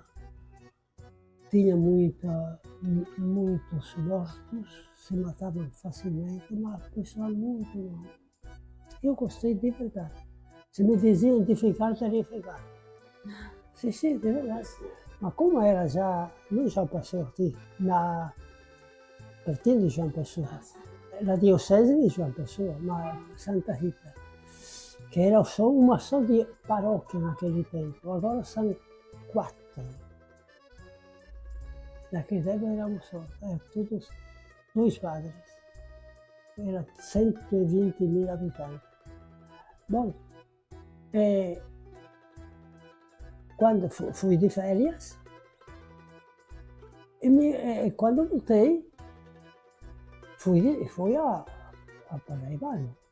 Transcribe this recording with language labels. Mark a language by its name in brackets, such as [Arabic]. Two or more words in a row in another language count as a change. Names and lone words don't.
[Portuguese] Tinha muitos mortos, se matavam facilmente, mas o pessoal muito bom. Eu gostei de verdade. Se me diziam de ficar, teria ficado. Sim, de verdade. Mas como era já, não João Pessoa, pertinho de João Pessoa. [Italian] la diocesi di João Pessoa, [Portuguese] ma Santa Rita, che era só uma só di parrocchia naquele tempo, agora são 4. Naquele tempo éramos só, todos 2 padres, era 120.000 habitantes. Bom, quando fui de férias, e quando voltei, fui a Paraibano.